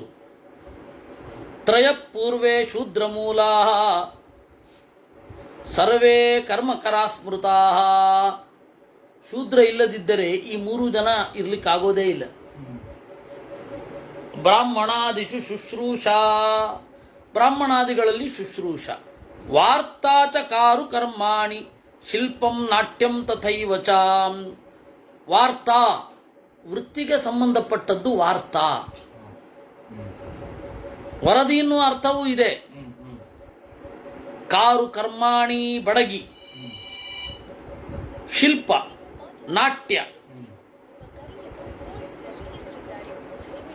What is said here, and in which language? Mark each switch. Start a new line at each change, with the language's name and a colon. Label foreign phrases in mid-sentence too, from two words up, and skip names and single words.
Sanskrit: ತ್ರಯಪೂರ್ವೇ ಶೂದ್ರ ಮೂಲಾ ಸರ್ವೇ ಕರ್ಮಕರಾ ಸ್ಮೃತಾ.
Kannada: ಶೂದ್ರ ಇಲ್ಲದಿದ್ದರೆ ಈ 3 ಜನ ಇರ್ಲಿಕ್ಕಾಗೋದೇ ಇಲ್ಲ.
Sanskrit: ಬ್ರಾಹ್ಮಣಾದಿಷು ಶುಶ್ರೂಷಾ,
Kannada: ಬ್ರಾಹ್ಮಣಾದಿಗಳಲ್ಲಿ ಶುಶ್ರೂಷ.
Sanskrit: ವಾರ್ತಾಚಕಾರು ಕರ್ಮಾಣಿ ಶಿಲ್ಪಂ ನಾಟ್ಯಂ ತಥೈವ ಚ.
Kannada: ವಾರ್ತಾ, ವೃತ್ತಿಗೆ ಸಂಬಂಧಪಟ್ಟದ್ದು ವಾರ್ತಾ. ವರದಿ ಎನ್ನುವ ಅರ್ಥವೂ ಇದೆ.
Sanskrit: ಕಾರು ಕರ್ಮಾಣಿ
Kannada: ಬಡಗಿ, ಶಿಲ್ಪ ನಾಟ್ಯ.